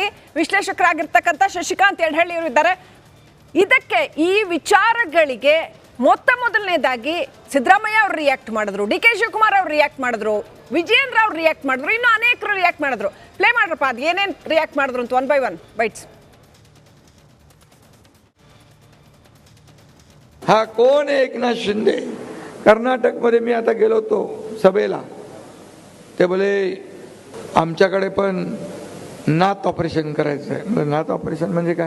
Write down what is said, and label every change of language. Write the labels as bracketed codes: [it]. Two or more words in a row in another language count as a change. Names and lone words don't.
[kn] ವಿಶ್ಲೇಷಕರಾಗಿರ್ತಕ್ಕಂಥ ಶಶಿಕಾಂತ್ ಯಡಹಳ್ಳಿ ಅವರು ಇದ್ದಾರೆ. ಇದಕ್ಕೆ ಈ ವಿಚಾರಗಳಿಗೆ ಮೊದಲನೇದಾಗಿ ಸಿದ್ದರಾಮಯ್ಯ ಅವರು ರಿಯಾಕ್ಟ್ ಮಾಡಿದ್ರು, DK ಶಿವಕುಮಾರ್ ಅವರು ರಿಯಾಕ್ಟ್ ಮಾಡಿದ್ರು, ವಿಜಯೇಂದ್ರ ಅವರು ರಿಯಾಕ್ಟ್ ಮಾಡಿದ್ರು, ಇನ್ನು ಅನೇಕರು ರಿಯಾಕ್ಟ್ ಮಾಡಿದ್ರು. ಪ್ಲೇ ಮಾಡ್ರಪ್ಪ, ಅದು ಏನೇನು ರಿಯಾಕ್ಟ್ ಮಾಡಿದ್ರು ಅಂತ 1 by 1 ಬೈಟ್ಸ್. [mr] हा कोण आहे एकनाथ शिंदे? कर्नाटकमध्ये मी आता गेलो होतो सभेला, ते बोले आमच्याकडे पण नाथ ऑपरेशन करायचं आहे. नाथ ऑपरेशन म्हणजे काय?